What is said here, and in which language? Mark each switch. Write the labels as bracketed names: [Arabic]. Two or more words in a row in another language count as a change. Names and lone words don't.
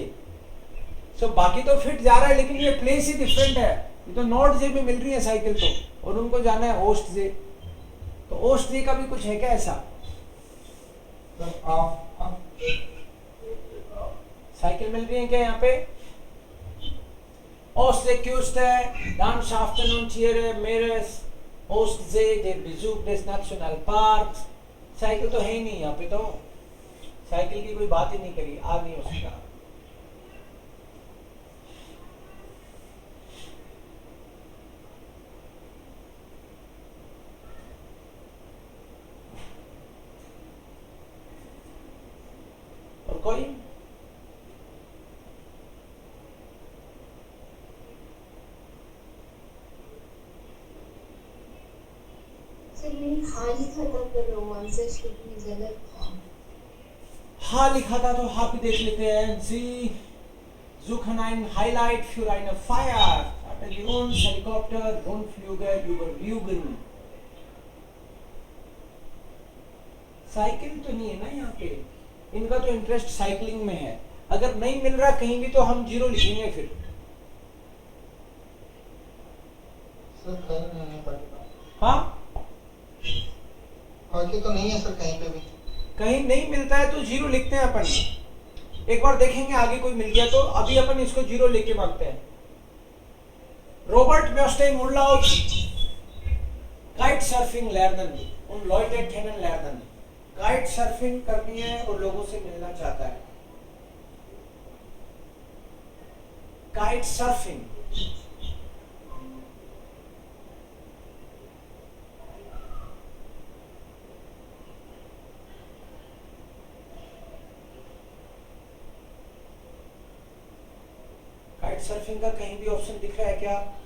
[Hindi] सो बाकी तो फिट जा रहा है लेकिन ये प्लेस ही डिफरेंट है। ये तो नॉर्थ जे में मिल रही है साइकिल तो और उनको जाना है ओस्ट जे। तो ओस्ट जे का भी कुछ है क्या ऐसा? साइकिल मिल रही है क्या यहाँ पे? [German] Ostküste, Landschaften und Tiere, Meeres, Ostsee, der Besuch des Nationalparks। [Hindi] साइकिल तो है ही नहीं यहाँ पे, तो साइकिल की कोई बात ही नहीं करी, आ नहीं हो सकता। और कोई? हाँ लिखा था पर [English] answer sheet [Hindi] में गलत था। हाँ लिखा था तो हाँ भी देख लेते हैं। [German] Sie suchen ein Highlight für eine Feier, Bataillonshelikopter, Rundflüge über Rügen। [Hindi] साइकिल तो नहीं है ना यहाँ पे, इनका तो इंटरेस्ट साइकिलिंग में है। अगर नहीं मिल रहा कहीं भी तो हम 0 लिखेंगे फिर। हाँ बाकी तो नहीं है सर कहीं पे भी। कहीं नहीं मिलता है तो 0 लिखते हैं अपन। एक बार देखेंगे आगे कोई मिल गया तो। अभी अपन इसको 0 लेके मांगते हैं। [German] Robert möchte im Urlaub Kitesurfing lernen und Leute kennenlernen। [English] kite surfing [Hindi] करनी है और लोगों से मिलना चाहता है। [English] kite surfing kite surfing [Hindi] का कहीं भी ऑप्शन दिख रहा है क्या?